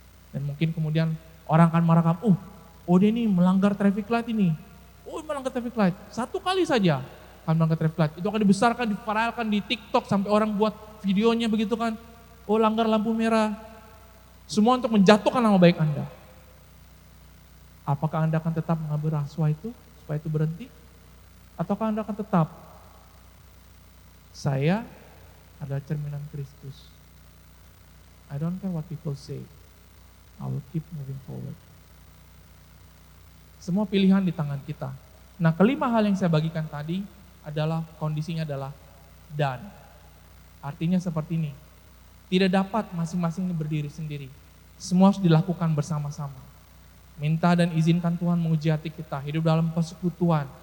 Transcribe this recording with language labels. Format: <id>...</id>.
<ms>dan mungkin kemudian orang akan marah, oh dia ini melanggar traffic light ini, melanggar traffic light, satu kali saja akan melanggar traffic light, itu akan dibesarkan, diviralkan di TikTok sampai orang buat videonya begitu kan, langgar lampu merah, semua untuk menjatuhkan nama baik Anda. Apakah Anda akan tetap mengambil rasuah itu supaya itu berhenti? Ataukah Anda akan tetap, saya adalah cerminan Kristus.</ms> <en>I don't care what people say. I will keep moving forward.</en> <ms>Semua pilihan di tangan kita. Nah, kelima hal yang saya bagikan tadi adalah kondisinya adalah dan. Artinya seperti ini. Tidak dapat masing-masing berdiri sendiri. Semua harus dilakukan bersama-sama. Minta dan izinkan Tuhan menguji hati kita. Hidup dalam persekutuan.</ms>